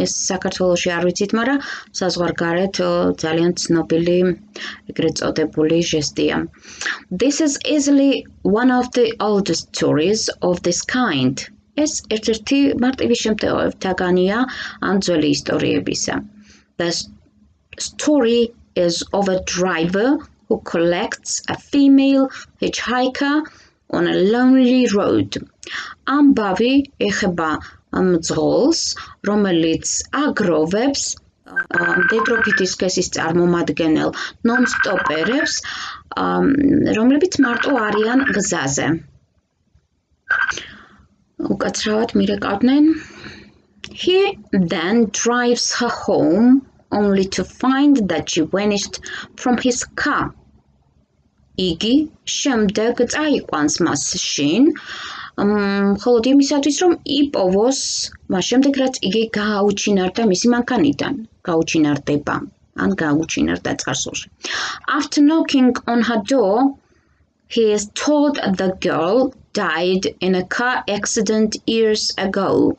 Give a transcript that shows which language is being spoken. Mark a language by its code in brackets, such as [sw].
[ka] ეს საქართველოში არ ვიცით, მაგრამ საზღვარგარეთ ძალიან ცნობილი ეგრეთ წოდებული ჟესტია. [en] This is easily one of the oldest stories of this kind. [ka] ეს ერთ-ერთი მარტივი შემთხვევებთაგანია ამ ძველი ისტორიებისა. [en] The story is of a driver who collects a female hitchhiker on a lonely road. [ka] ამბავი ეხება მძღოლს, რომელიც აგროვებს მდედროფითის სქესის წარმომადგენელ ნონ-სტოპერებს, რომლებიც მარტო არიან გზაზე. უკაცრავად მირეკავდნენ [en] He then drives her home only to find that she vanished from his car. [ka] იგი შემდეგ წაიყვანს მას შინ, მხოლოდ იმისათვის, რომ იპოვოს მას შემდეგ, რაც იგი გააუჩინარდა მისი მანქანიდან, გაუჩინარდება, ან გააუჩინარდა წარსულში. [en] After knocking on her door, he is told the girl died in a car accident years ago.